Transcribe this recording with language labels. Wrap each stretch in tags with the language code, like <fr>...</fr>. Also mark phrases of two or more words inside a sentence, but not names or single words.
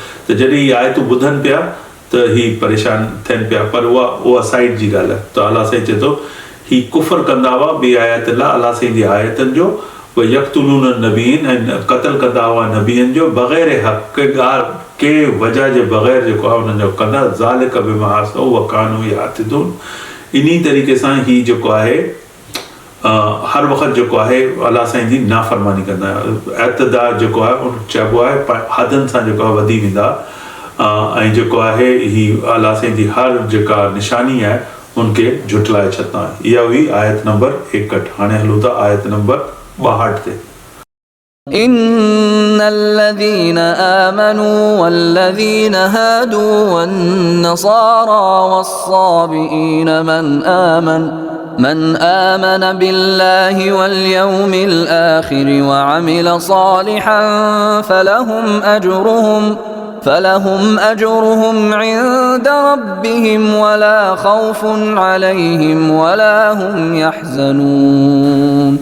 <sd>त जॾहिं इहे आयतूं ॿुधनि पिया त हीअ परेशान थियनि पिया, पर उहा साइड जी ॻाल्हि आहे। त अलाह साईं चए थो हीअ कुफ़र कंदा हुआ ॿी आयत लाइ अलाह साईं जी आयतनि जो,</sd> <ar>يقتلون النبيين</ar> <sd>ऐं क़तल कंदा हुआ नबीअनि जो बग़ैर हक़ ॻाल्हि के वजह जे बग़ैर जेको आहे हुननि जो कंदा।</sd> <ar>ذلك بما عصوا وكانوا يعتدون.</ar> <sd>इन्ही तरीक़े सां हीअ जेको आहे हर वक़्तु जेको आहे अलाह साईं जी नाफ़रमानी कंदा। एतदा जेको आहे उन चइबो आहे हदनि सां जेको आहे वधी वेंदा ऐं जेको आहे हीअ अलाह साईं जी हर जेका निशानी आहे उनखे झुटलाए छॾंदा। इहा हुई आयत नंबर 61। हाणे हलूं था आयत नंबर 62 ते।</sd> <ar>إن الذين آمنوا والذين هادوا والنصارى والصابئين من آمن بالله واليوم الآخر وعمل صالحا فلهم أجرهم عند ربهم ولا خوف عليهم ولا هم يحزنون.</ar>